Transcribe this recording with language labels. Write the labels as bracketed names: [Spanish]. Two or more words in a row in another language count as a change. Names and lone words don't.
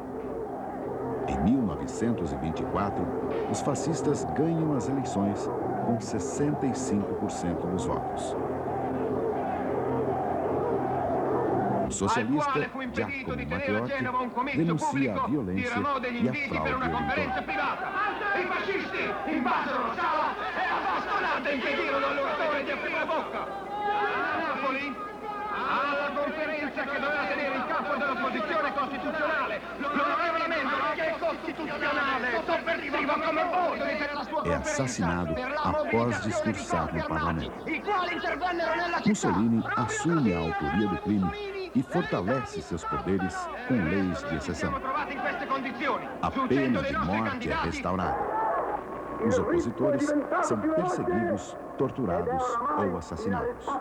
[Portuguese] Em 1924, os fascistas ganham as eleições com 65% dos votos. O socialista Giacomo Matteotti denuncia a violência e a fraude eleitoral. [Italian] I fascisti invadono la sala e a bastonate impedirono all'oratore di aprire bocca. A Napoli, alla conferenza che doveva tenere il capo dell'opposizione costituzionale, l'onorevole Mendolo, che è costituzionale, sovversivo come voi. [Portuguese] É assassinado após discursar no parlamento. Mussolini assume a autoria do crime e fortalece seus poderes com leis de exceção. A pena de morte é restaurada. Os opositores são perseguidos, torturados ou assassinados.